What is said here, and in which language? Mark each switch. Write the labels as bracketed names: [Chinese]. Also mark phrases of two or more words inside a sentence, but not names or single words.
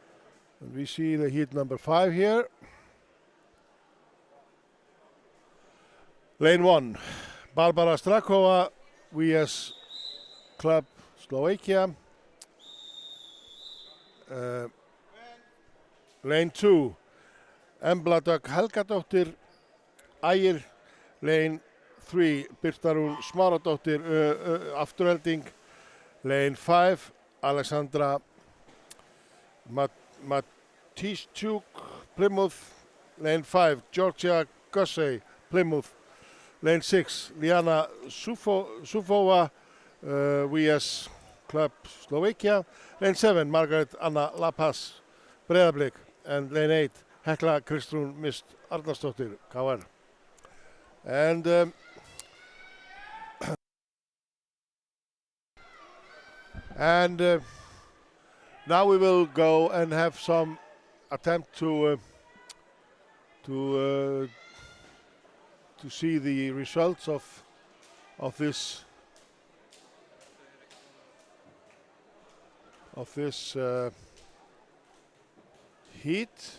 [English] And we see the heat number 5 here. Lane 1, Barbara Strakova, VS Club Slovakia. Lane 2, Embla Dögg Helgadóttir, Ægir. Lane 3, Birta Rún Smáradóttir, Afturelding. Lane 5, Alexandra Matishchuk, Plymouth. Lane 5, Georgia Gussey, Plymouth. Lane 6, Liana Sufova, VS Club Slovakia. Lane 7, Margaret Anna Lapas, Breiðablik. And lane 8, Hekla Kristrún Mist Arnarsdóttir, KR. And now we will go and have some attempt to see the results of this heat.